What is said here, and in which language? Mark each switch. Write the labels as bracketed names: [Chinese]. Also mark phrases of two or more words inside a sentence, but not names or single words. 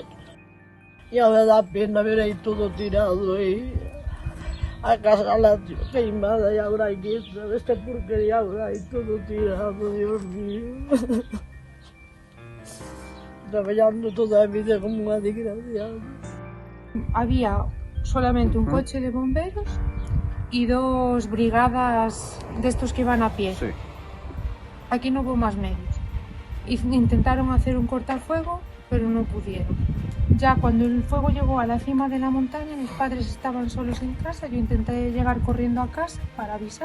[Galician] E ahora dá pena ver aí todo tirado aí. A casa lá queimada e agora aquí, esta porquería agora aí todo tirado, [Spanish] Dios mío. [Galician] Traballando toda a vida como unha desgraciada. [Spanish] Había solamente un coche de bomberos y 2 brigadas de estos que van a pie. Sí. Aquí no hubo más medios. Intentaron hacer un cortafuego, pero no pudieron. Ya cuando el fuego llegó a la cima de la montaña, mis padres estaban solos en casa, yo intenté llegar corriendo a casa para avisar.